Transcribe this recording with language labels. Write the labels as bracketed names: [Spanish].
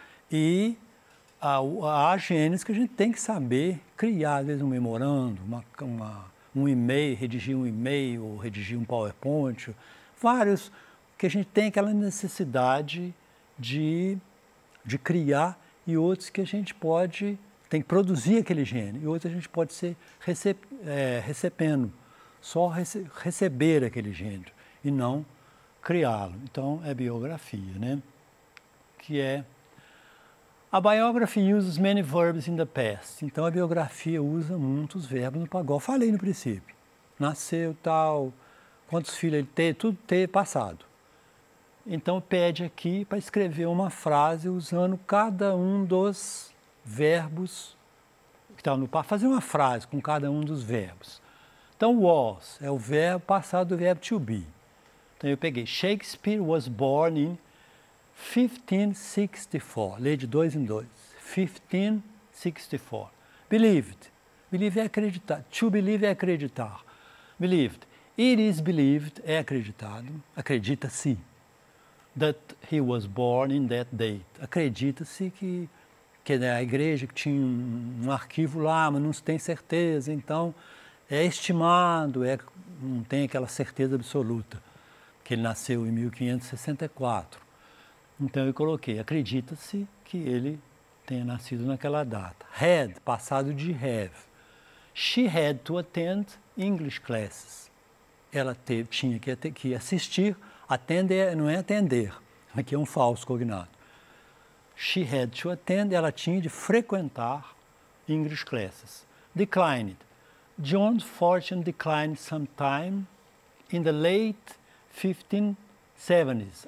[Portuguese] E há gêneros que a gente tem que saber criar, às vezes um memorando, um e-mail, redigir um e-mail, ou redigir um PowerPoint, vários que a gente tem aquela necessidade de criar, e outros que a gente tem que produzir aquele gênero, e outros a gente pode ser recebendo, só receber aquele gênero, e não criá-lo. Então, é biografia, né? Que é... [English] A biography uses many verbs in the past. [Portuguese] Então, a biografia usa muitos verbos no passado. Falei no princípio. Nasceu, tal, quantos filhos ele teve, tudo teve passado. Então, pede aqui para escrever uma frase usando cada um dos verbos que estão no passado. Fazer uma frase com cada um dos verbos. Então, was é o verbo passado do verbo to be. Então, eu peguei [English] Shakespeare was born in 1564. [Portuguese] Lê de 2 em 2. 1564. Believed. Believe é acreditar. [English] To believe [Portuguese] é acreditar. [English] Believed. It is believed [Portuguese] é acreditado. Acredita-se. [English] That he was born in that date. [Portuguese] Acredita-se que a igreja que tinha um arquivo lá, mas não se tem certeza. Então, é estimado, não tem aquela certeza absoluta. Que ele nasceu em 1564. Então eu coloquei, acredita-se que ele tenha nascido naquela data. Had, passado de have. [English] She had to attend English classes. [Portuguese] Ela tinha que assistir, atender não é atender, aqui é um falso cognado. [English] She had to attend, [Portuguese] ela tinha de frequentar [English] English classes. Declined. John's fortune declined sometime in the late 1570s.